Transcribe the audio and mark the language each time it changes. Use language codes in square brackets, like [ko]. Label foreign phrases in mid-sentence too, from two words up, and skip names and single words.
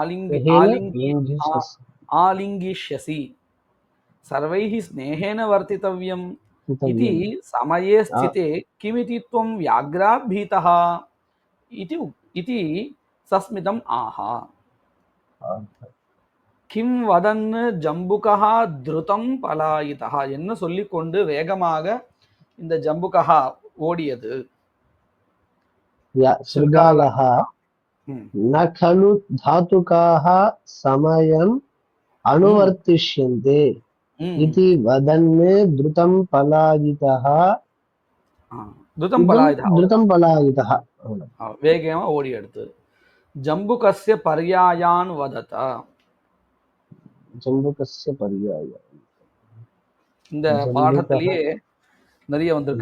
[sa] आलिङ्गिष्यसि सर्वैः स्नेहेन वर्तितव्यम् इति समये स्थिते किमिति त्वं व्याघ्रात् भीतः इति सस्मितम् आह. किम् वदन् जम्बुका द्रुतम् पलायिता [ta] என்ன சொல்லிக்கொண்டு வேகமாக இந்த ஜம்புகா ஓடியது? [sa] शृगालः न खलु धातुकाः समयम् अनुवर्तिष्यन्ते इति वदन् द्रुतं पलायितः [ta] வேகமா ஓடி எடுத்து. [sa] जम्बुकस्य पर्यायान् वदत [ta] இந்த பாடத்திலேயே நிறைய வந்திருக்கு.